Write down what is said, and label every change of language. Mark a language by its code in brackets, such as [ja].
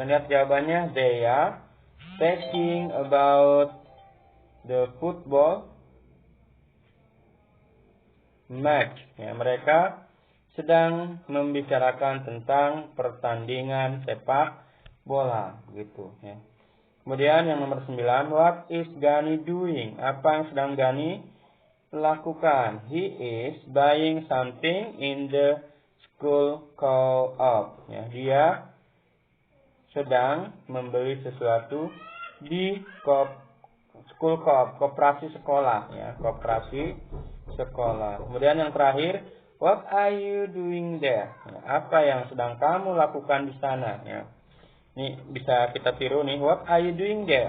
[id] Dan lihat jawabannya, [en] they are talking about the football match [id] ya. Mereka sedang membicarakan tentang pertandingan sepak bola gitu ya. Kemudian yang nomor 9, [en] what is Gani doing? [id] Apa yang sedang Gani lakukan? [en] He is buying something in the school co-op [id] ya. Dia sedang membeli sesuatu di school co-op, koperasi sekolah ya, koperasi sekolah. Kemudian yang terakhir, [en] what are you doing there? [id] Ya, apa yang sedang kamu lakukan di sana ya. Ini bisa kita tiru nih, [en] what are you doing there?